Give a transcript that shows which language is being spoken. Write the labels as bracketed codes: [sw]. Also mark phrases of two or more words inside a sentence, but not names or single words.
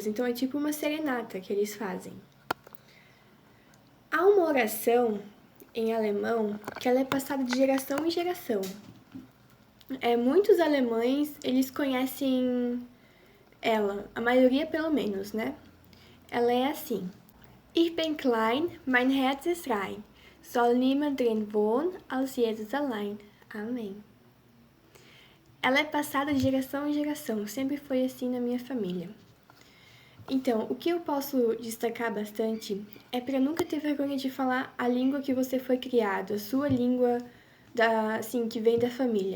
[pt] Então é tipo uma serenata que eles fazem. Há uma oração em alemão que ela é passada de geração em geração. Muitos alemães, eles conhecem ela, a maioria pelo menos, né? Ela é assim: [de] Ich bin klein, mein Herz ist rein, soll niemand drin wohnen, als Jesus allein. [pt] Amém. Ela é passada de geração em geração, sempre foi assim na minha família. Então, o que eu posso destacar bastante é para nunca ter vergonha de falar a língua que você foi criado, a sua língua assim, que vem da família.